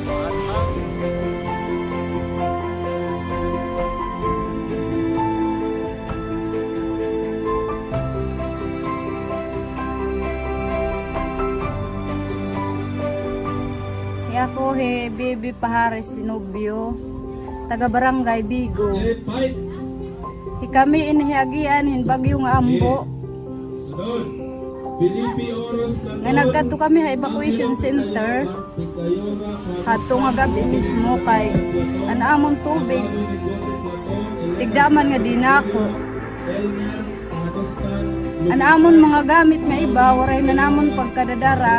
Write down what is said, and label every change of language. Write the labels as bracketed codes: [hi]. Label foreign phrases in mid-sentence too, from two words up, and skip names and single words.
[war] Ako Bibi Pahares Sinubyo, taga Barangay Bigo. Kami inihagian hin bagyong ambo. Nga nagkadto kami sa [en] evacuation center. [war] Hato nga gabi mismo kay anaamon tubig. Tigdaman nga dinako. Anaamon mga gamit nga iba, waray manamon pagkadadara.